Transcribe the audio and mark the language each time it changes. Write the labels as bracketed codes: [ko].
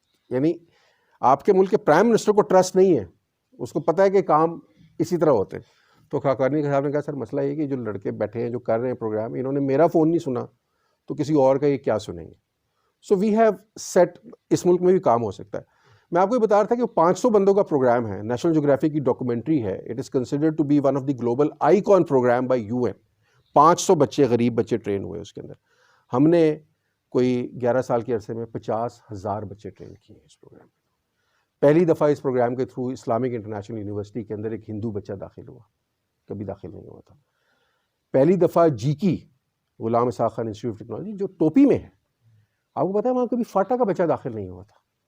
[ur] یعنی آپ کے ملک کے پرائم منسٹر کو ٹرسٹ نہیں ہے, اس کو پتہ ہے کہ کام اسی طرح ہوتے ہیں. تو خاقوانی صاحب نے کہا سر مسئلہ یہ کہ جو لڑکے بیٹھے ہیں جو کر رہے ہیں پروگرام, انہوں نے میرا فون نہیں سنا تو کسی اور کا یہ کیا سنیں گے. [en] so we have set, [ur] اس ملک میں بھی کام ہو سکتا ہے. میں آپ کو یہ بتا رہا تھا کہ 500 بندوں کا پروگرام ہے, نیشنل جیوگرافی کی ڈاکومنٹری ہے. [en] It is considered to be one of the global icon programme by UN. [ur] 500 بچے, غریب بچے ٹرین ہوئے اس کے اندر. ہم نے کوئی 11 سال کے عرصے میں 50,000 بچے ٹرین کیے ہیں اس پروگرام میں. پہلی دفعہ اس پروگرام کے تھرو اسلامک انٹرنیشنل یونیورسٹی کے اندر ایک ہندو بچہ داخل ہوا, کبھی داخل نہیں ہوا تھا. پہلی دفعہ GK Ghulam Ishaq Khan institute of technology جو ٹوپی میں ہے, آپ کو پتا ہے وہاں کبھی فاٹا کا بچہ داخل نہیں ہوا تھا.